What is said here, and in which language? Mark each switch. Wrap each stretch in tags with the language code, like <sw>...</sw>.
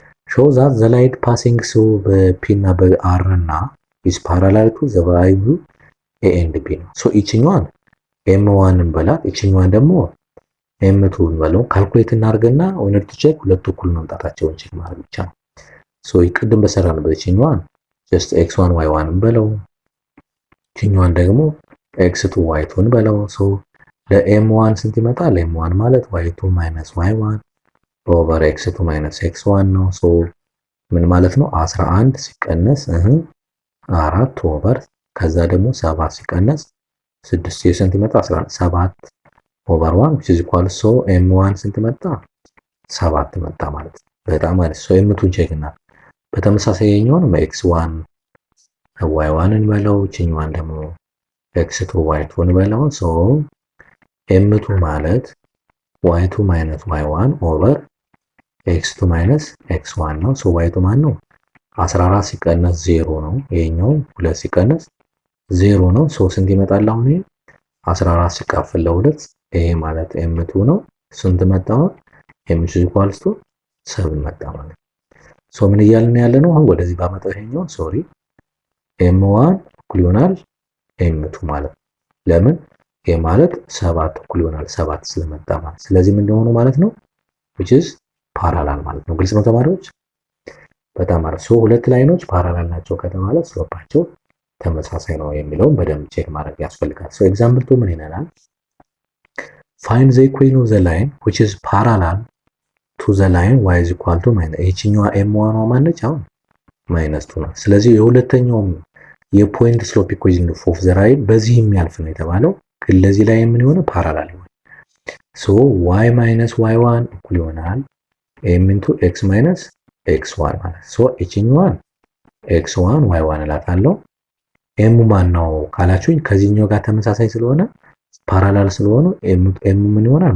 <en>show that the light passing through</en> <am>በp እና በr እና</am> <en>is parallel to the value a and b</en> <am>ነው። ሶ እቺኛዋን m1 እንበላት እቺኛዋን ደግሞ m2 እንበለው። ካልኩሌት እናርገና ወይንም ቼክ ሁለቱ እኩል መምጣታቸውን ቼክ ማድረግ ብቻ ነው። ሶ ይቀድም በሰራንበት እቺኛዋን just x1 y1 እንበለው እቺኛዋን ደግሞ x2 y2 እንበለው። ሶ ለm1 ስንት ይመጣል? m1 ማለት y2 y1 ኦቨር x2 x1 ነው። ሶ ምን ማለት ነው? 11 ሲቀነስ 4 ኦቨር ከዛ ደግሞ 7 ሲቀነስ 6 ስንት ይመጣ? 11 7 ኦቨር 1 which is equal so m1 ስንት መጣ? 7 መጣ ማለት ነው። በጣም ማለት ሶ m2 ቼክ እና በተመሳሳይ የኛውን x1 y1 እንበለው እቺኛዋን ደግሞ x2 y2 እንበለው። ሶ m2 ማለት y2 y1 ኦቨር x2 x1 ነው። ሶ y2 ማን ነው? 14 ሲቀነስ 0 ነው። ይሄኛው 2 ሲቀነስ 0 ነው። ሶ ስንት ይመጣል አሁን? 14 ሲካፈል ለ2 ይሄ ማለት m2 ነው። ስንት መጣ? m2 equals to 7 መጣ ማለት ሶ ምን እያልን ያለ ነው? አሁን ወደዚህ ባመጣው ይሄኛውን ሶሪ m1 እኩል ይሆናል m2 ማለት ነው። ለምን ይሄ ማለት 7 እኩል ይሆናል 7 ስለመጣ ማለት። ስለዚህ ምን እንደሆነ ማለት ነው which is ፓራላል ማለት ነው። ግልጽ ነው ተማሪዎች? በጣም አሪፍ። ሶ ሁለት ላይኖች ፓራላል ናቸው ከተባለ ስሎፓቸው ተመሳሳይ ነው የሚለውን በደንብ ቼክ ማድረግ ያስፈልጋል። ሶ ኤግዛምፕል 2 ምን ይላል?</am> <en>find the equation of the line which is parallel to the line y is equal to minus</en> <am>ይችኛዋ m1 ማነች? አሁን -2 ነው። ስለዚህ የሁለተኛውም የፖይንት ስሎፕ ኢኩዌሽን ኦፍ ዘ ላይን በዚህ የሚያልፍ ነው የተባለው፣ ግን ለዚህ ላይ ምን ሆነ? ፓራላል ይሆናል። ሶ y minus y1 እኩል ይሆናል m into x minus x1 ማለት ሶ ይችኛዋን x1 y1 እላታለሁ። m ማን ነው ካላችሁኝ ከዚህኛው ጋር ተመሳሳይ ስለሆነ ፓራላል ስለሆነ m ምን ይሆናል?</am>